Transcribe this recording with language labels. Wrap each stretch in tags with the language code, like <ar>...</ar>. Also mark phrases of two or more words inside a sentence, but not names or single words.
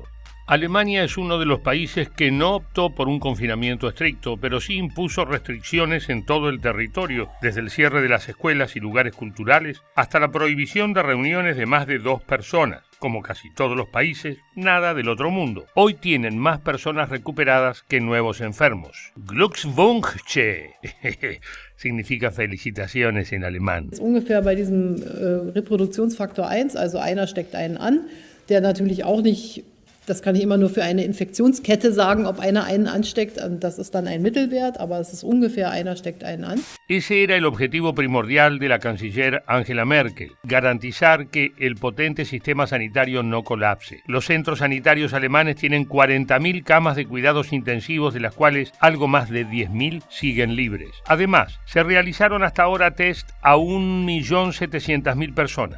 <es>Alemania es uno de los países que no optó por un confinamiento estricto, pero sí impuso restricciones en todo el territorio, desde el cierre de las escuelas y lugares culturales hasta la prohibición de reuniones de más de 2 personas. Como casi todos los países, nada del otro mundo. Hoy tienen más personas recuperadas que nuevos enfermos. Glückwünsche significa felicitaciones en alemán.</es> <de>Ungefähr bei diesem Reproduktionsfaktor 1, also einer steckt einen an, der natürlich auch nicht Das kann ich immer nur für eine Infektionskette sagen, ob einer einen ansteckt. Das ist dann ein Mittelwert, aber es ist ungefähr einer steckt einen an.</de> <es>Ese era el objetivo primordial de la canciller Angela Merkel, garantizar que el potente sistema sanitario no colapse. Los centros sanitarios alemanes tienen 40.000 camas de cuidados intensivos, de las cuales algo más de 10.000 siguen libres. Además, se realizaron hasta ahora test a 1.700.000 personas.</es>